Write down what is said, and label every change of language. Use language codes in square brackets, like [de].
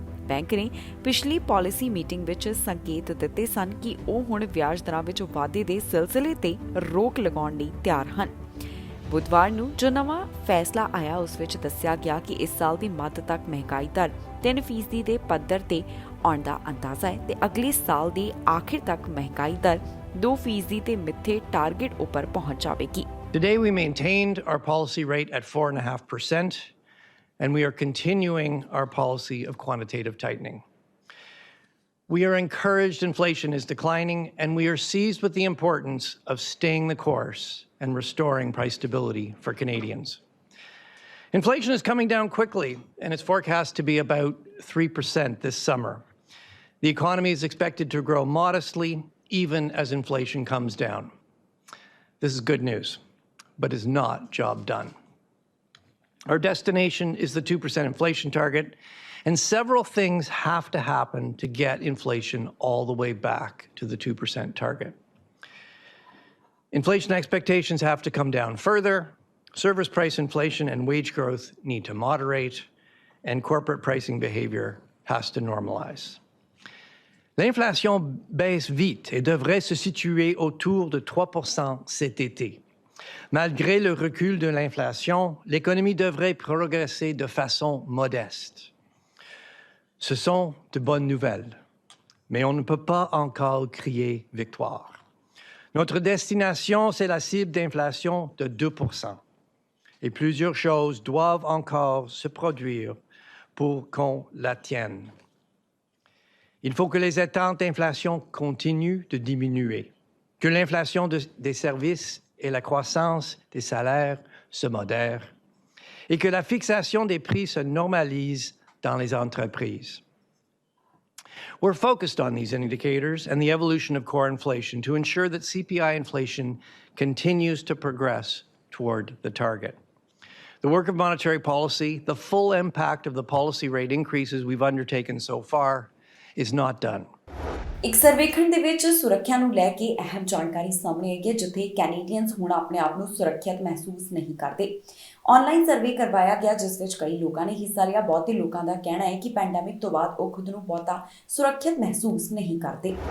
[pa] Bank ਨੇ ਪਿਛਲੀ policy meeting ਵਿੱਚ ਸੰਕੇਤ ਦਿੱਤੇ ਸਨ ਕਿ ਉਹ ਹੁਣ ਵਿਆਜ ਦਰਾਂ ਵਿੱਚ ਵਾਧੇ ਦੇ ਸਿਲਸਿਲੇ ਤੇ ਰੋਕ ਲਗਾਉਣ ਲਈ ਤਿਆਰ ਹਨ। ਬੁੱਧਵਾਰ ਨੂੰ ਜੋ ਨਵਾਂ ਫੈਸਲਾ ਆਇਆ ਉਸ ਵਿੱਚ ਦੱਸਿਆ ਗਿਆ ਕਿ ਇਸ ਸਾਲ ਦੀ ਮੱਧ ਤੱਕ ਮਹਿੰਗਾਈ ਦਰ 3% ਦੇ ਪੱਧਰ ਤੇ ਆਉਣ ਦਾ ਅੰਦਾਜ਼ਾ ਹੈ ਤੇ ਅਗਲੇ ਸਾਲ ਦੇ ਆਖਿਰ ਤੱਕ ਮਹਿੰਗਾਈ ਦਰ 2% ਦੇ ਮਿੱਥੇ ਟਾਰਗੇਟ ਉੱਪਰ ਪਹੁੰਚ ਜਾਵੇਗੀ। [en] Today we maintained our policy rate at 4.5%, and we are continuing our policy of quantitative tightening. We are encouraged inflation is declining, and we are seized with the importance of staying the course and restoring price stability for Canadians. Inflation is coming down quickly, and it's forecast to be about 3% this summer. The economy is expected to grow modestly, even as inflation comes down. This is good news, but is not job done. Our destination is the 2% inflation target, and several things have to happen to get inflation all the way back to the 2% target. Inflation expectations have to come down further. Service price inflation and wage growth need to moderate, and corporate pricing behavior has to normalize. [fr] L'inflation baisse vite et devrait se situer autour de 3% cet été. Malgré le recul de l'inflation, l'économie devrait progresser de façon modeste. Ce sont de bonnes nouvelles, mais on ne peut pas encore crier victoire. Notre destination, c'est la cible d'inflation de 2%. Et plusieurs choses doivent encore se produire pour qu'on l'attienne. Il faut que les attentes d'inflation continuent de diminuer, que l'inflation des services et la croissance des salaires se modèrent, et que la fixation des prix se normalise dans les entreprises. [en] We're focused on these indicators and the evolution of core inflation to ensure that CPI inflation continues to progress toward the target. The work of monetary policy, the full impact of the policy rate increases we've undertaken so far, is not done. [pa] ਇੱਕ ਸਰਵੇਖਣ ਦੇ ਵਿੱਚ ਸੁਰੱਖਿਆ ਨੂੰ ਲੈ ਕੇ ਅਹਿਮ ਜਾਣਕਾਰੀ ਸਾਹਮਣੇ ਆਈ ਹੈ, ਜਿੱਥੇ ਕੈਨੇਡੀਅਨਸ ਹੁਣ ਆਪਣੇ ਆਪ ਨੂੰ ਸੁਰੱਖਿਅਤ ਮਹਿਸੂਸ ਨਹੀਂ ਕਰਦੇ। ਆਨਲਾਈਨ ਸਰਵੇ ਕਰਵਾਇਆ ਗਿਆ ਜਿਸ ਵਿੱਚ ਕਈ ਲੋਕਾਂ ਨੇ ਹਿੱਸਾ ਲਿਆ। ਬਹੁਤੇ ਲੋਕਾਂ ਦਾ ਕਹਿਣਾ ਹੈ ਕਿ ਪੈਂਡੈਮਿਕ ਤੋਂ ਬਾਅਦ ਉਹ ਖੁਦ ਨੂੰ ਬਹੁਤਾ ਸੁਰੱਖਿਅਤ ਮਹਿਸੂਸ ਨਹੀਂ ਕਰਦੇ।